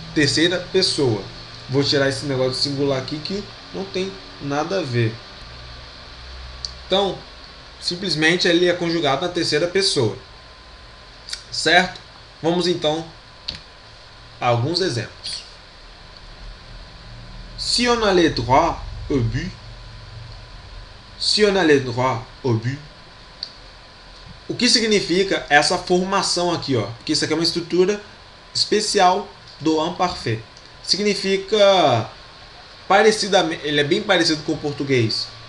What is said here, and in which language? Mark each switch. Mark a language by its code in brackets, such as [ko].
[pt] Terceira pessoa. Vou tirar esse negócio de singular aqui que não tem nada a ver. Então, simplesmente ele é conjugado na terceira pessoa. Certo? Vamos então a alguns exemplos. [fr] Si on allait droit au but. Si on allait droit au but. [pt] O que significa essa formação aqui, ó? Porque isso aqui é uma estrutura especial do imparfait. Significa parecidamente, ele é bem parecido com o português.